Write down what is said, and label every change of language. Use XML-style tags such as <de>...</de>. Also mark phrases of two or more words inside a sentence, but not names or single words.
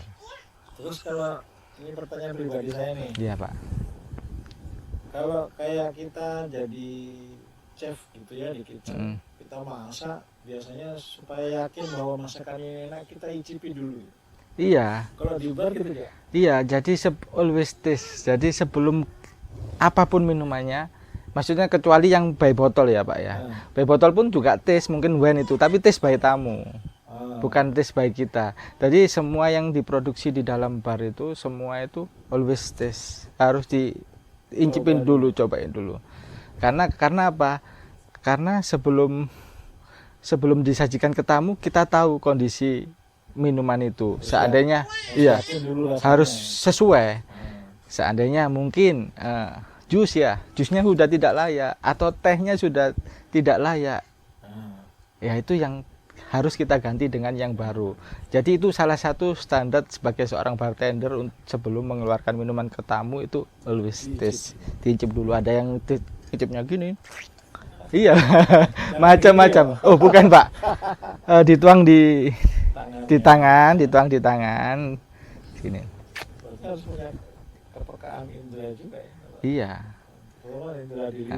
<id>Terus kalau ini pertanyaan pribadi saya nih. Iya, Pak. Kalau kayak kita jadi chef gitu ya di kitchen, kita masak, biasanya supaya yakin bahwa masakannya enak kita icipi dulu. Iya. Kalau di bar gitu ya? Iya, jadi</id> <en>always taste.</en> <id>Jadi sebelum apapun minumannya, maksudnya kecuali yang by botol ya, Pak ya. By botol pun juga taste, mungkin wine itu, tapi</id> <en>taste by</en> <id>tamu. Bukan</id> <en>taste by</en> <id>kita. Jadi semua yang diproduksi di dalam bar itu, semua itu</id> <en>always taste.</en> <id>Harus diincipin dulu, cobain dulu. Karena apa? Karena sebelum disajikan ke tamu, kita tahu kondisi minuman itu. Seandainya harus sesuai. Seandainya mungkin jusnya sudah tidak layak atau tehnya sudah tidak layak, ya itu yang harus kita ganti dengan yang baru. Jadi itu salah satu standar sebagai seorang bartender sebelum mengeluarkan minuman ke tamu, itu</id> <en>always taste.</en> <id>Diicip dulu. Ada yang icipnya gini. Iya, macam-macam. Oh, bukan, Pak. Dituang di tangan, dituang di tangan. Sini. Harus punya kepekaan indera juga ya. Iya. Oh, indra dilita</id>